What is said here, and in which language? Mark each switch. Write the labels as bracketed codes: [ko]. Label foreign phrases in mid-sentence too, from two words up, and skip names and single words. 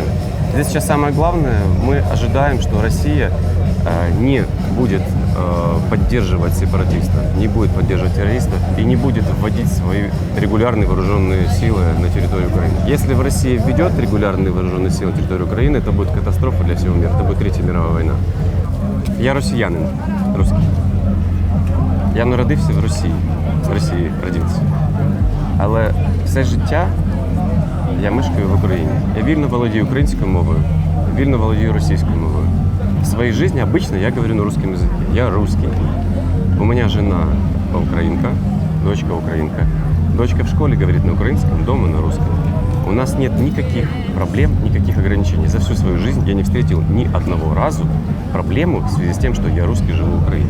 [ru] Здесь сейчас самое главное, мы ожидаем, что Россия не будет поддерживать сепаратистов, не будет поддерживать террористов и не будет вводить свои регулярные вооруженные силы на территорию Украины. Если в России введет регулярные вооруженные силы на территорию Украины, это будет катастрофа для всего мира, это будет Третья мировая война. [uk] Я росіянин, русский. Я народився в Росії родився. Але все життя я мешкаю в Украине. Я вільно володію українською мовою, вільно володію російською мовою. [ru] В своей жизни обычно я говорю на русском языке. Я русский. У меня жена украинка, дочка украинка. Дочка в школе говорит на украинском, дома на русском. У нас нет никаких проблем, никаких ограничений. За всю свою жизнь я не встретил ни одного разу проблему в связи с тем, что я русский, живу в Украине.